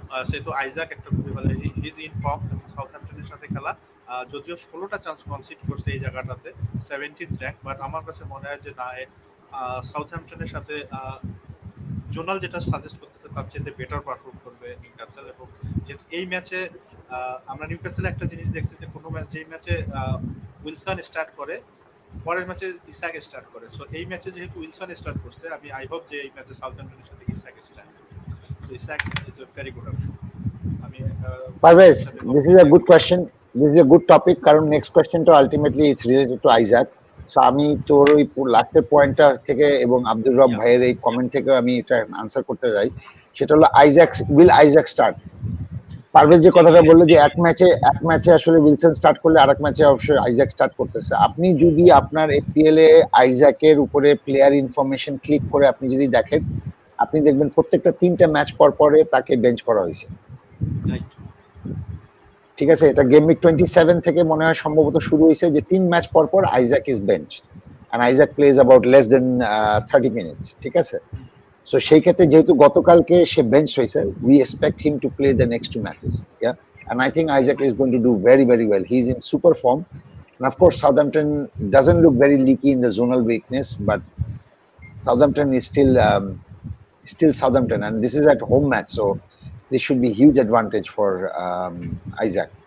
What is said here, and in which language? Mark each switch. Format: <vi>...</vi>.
<bn>সেহেতু আইজাক একটা খুবই ভালো,</bn> <en>His in form.</en> <bn>সাউথহ্যাম্পটনের সাথে খেলা, যদিও 16টা চান্স কনসিড করছে এই জায়গাটাতে, 17th র্যাঙ্ক, বাট আমার কাছে মনে হয় যে না, সাউথহ্যাম্পটনের সাথে জোনাল যেটা সাজেস্ট করতেছে তার চেয়ে বেটার পারফর্ম করবে নিউক্যাসল। এবং এই ম্যাচে আমরা নিউক্যাসলে একটা জিনিস দেখছি যে কোনো ম্যাচ যেই ম্যাচে উইলসন স্টার্ট করে পরের ম্যাচে ইসাক স্টার্ট করে। সো এই ম্যাচে যেহেতু উইলসন স্টার্ট করছে, আমি</bn> <en>I hope</en> <bn>যে এই ম্যাচে সাউথহ্যাম্পটনের সাথে Ishaq start.</bn> <en>So Isaac is a very good option. আমি Parvez, this is a good question. This is a good topic কারণ next question to ultimately it's related to Isaac.</en> <bn>So আমি তোর ওই লাস্টের পয়েন্টটা থেকে এবং আব্দুর রব ভাইয়ের এই কমেন্ট থেকে আমি এটা আনসার করতে চাই। সেটা হলো আইজাক স্টার্ট। পারভেজ যে কথাটা বললো যে এক ম্যাচে আসলে উইলসন স্টার্ট করলে আরেক ম্যাচে অবশ্যই আইজাক স্টার্ট করতেছে। আপনি যদি আপনার এপিএল এ আইজাকের উপরে প্লেয়ার ইনফরমেশন ক্লিক করে আপনি যদি দেখেন, আপনি দেখবেন প্রত্যেকটা 3টা ম্যাচ পর পরে তাকে বেঞ্চ করা হয়েছে। ঠিক আছে, এটা গেম উইক 27 থেকে মনে হয় সম্ভবত শুরু হয়েছে যে 3 ম্যাচ পর পর</bn> <en>Isaac is bench and Isaac plays about less than 30 minutes. ঠিক আছে, so</en> <bn>সেই ক্ষেত্রে যেহেতু গতকালকে সে বেঞ্চ হয়েছে,</bn> <en>We expect him to play the next 2 matches. Yeah, and I think Isaac is going to do very well. He's in super form, and of course Southampton doesn't look very leaky in the zonal weakness, but Southampton is still Southampton, and this is at home match, so this should be huge advantage for Isaac.</en>